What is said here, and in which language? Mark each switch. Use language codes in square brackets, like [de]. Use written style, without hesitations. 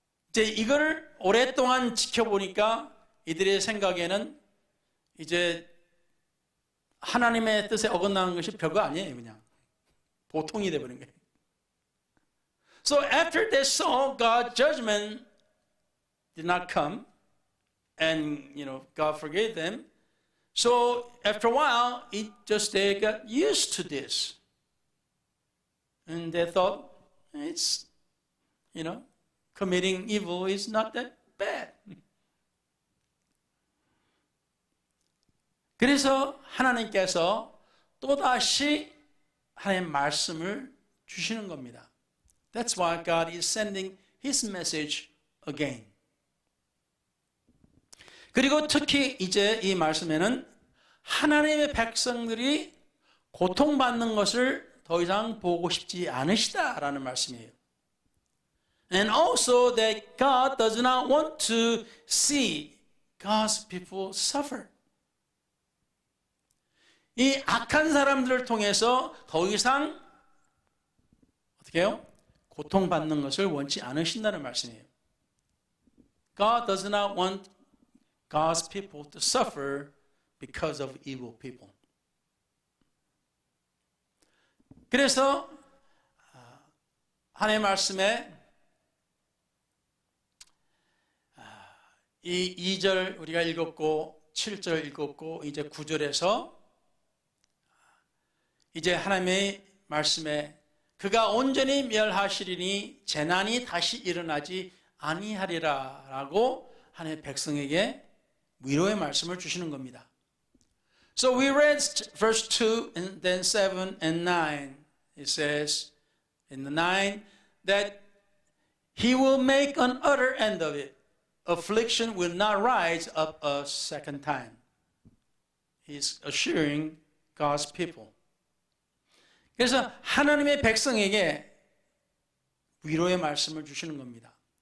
[ko] 이제 이걸 오랫동안 지켜보니까 이들의 생각에는 이제 하나님의 뜻에 어긋나는 것이 별거 아니에요. 그냥 보통이 되어버린 거예요. [en] So after they saw God's judgment did not come, and God forgave them. So after a while, they got used to this, and they thought it's committing evil is not that bad. [ko] 그래서 하나님께서 또다시 하나님의 말씀을 주시는 겁니다. [en] That's why God is sending His message again. [ko] 그리고 특히 이제 이 말씀에는 하나님의 백성들이 고통받는 것을 더 이상 보고 싶지 않으시다라는 말씀이에요. [en] And also that God does not want to see God's people suffer. [ko] 이 악한 사람들을 통해서 더 이상 어떻게 해요? 고통받는 것을 원치 않으신다는 말씀이에요. [en] God does not want God's people to suffer because of evil people. [ko] 그래서 하나님의 말씀에 이 2절 우리가 읽었고 7절 읽었고 이제 9절에서 이제 하나님의 말씀에 그가 온전히 멸하시리니 재난이 다시 일어나지 아니하리라 라고 하나님의 백성에게 위로의 말씀을 주시는 겁니다. [en] So we read verse 2 and then 7 and 9. It says in the 9 that He will make an utter end of it. Affliction will not rise up a second time. He's assuring God's people. [ko] 그래서 하나님의 백성에게 위로의 말씀을 주시는 겁니다.